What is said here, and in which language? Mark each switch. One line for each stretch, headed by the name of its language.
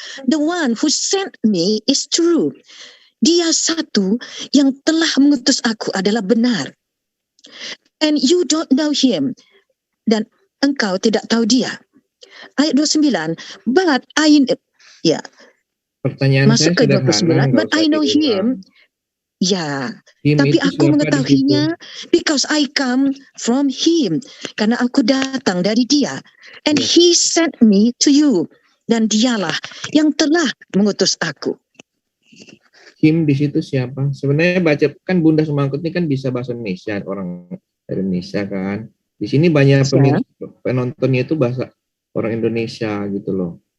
English: The one who sent me is true.
Indonesian: Dia satu yang telah mengutus aku adalah benar.
English: And you don't know him.
Indonesian: Dan engkau tidak tahu dia. Ayat 29.
English: But I, ya.
Indonesian: Pertanyaan masuk saya ke 29.
English: But I know him. Ya.
Indonesian: Tapi aku mengetahuinya
English: because I come from him.
Indonesian: Karena aku datang dari dia.
English: And he sent me to you.
Indonesian: Dan dialah yang telah mengutus aku. Him di situ siapa? Sebenarnya baca kan Bunda Semangkut ini kan bisa bahasa Indonesia, orang dari Indonesia kan. Di sini banyak penontonnya itu bahasa orang Indonesia gitu loh.